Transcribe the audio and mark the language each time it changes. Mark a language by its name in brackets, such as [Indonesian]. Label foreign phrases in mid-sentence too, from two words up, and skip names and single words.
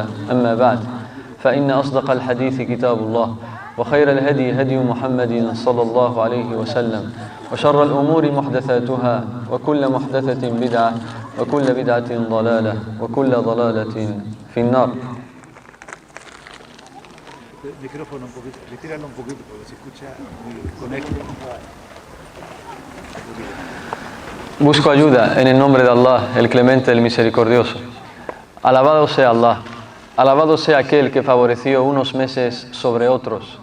[Arabic] أما بعد، فإن أصدق الحديث كتاب الله وخير الهدي هدي محمد صلى الله عليه وسلم وشر الأمور محدثاتها وكل محدثة بدعة وكل بدعة ضلالة وكل ضلالة في النار. [Spanish] Micrófono un poquito, retíralo un poquito porque se escucha muy conecto. Busco ayuda en el nombre de Allah, el Clemente, el Misericordioso. Alabado sea Allah, alabado sea aquel que favoreció unos meses sobre otros.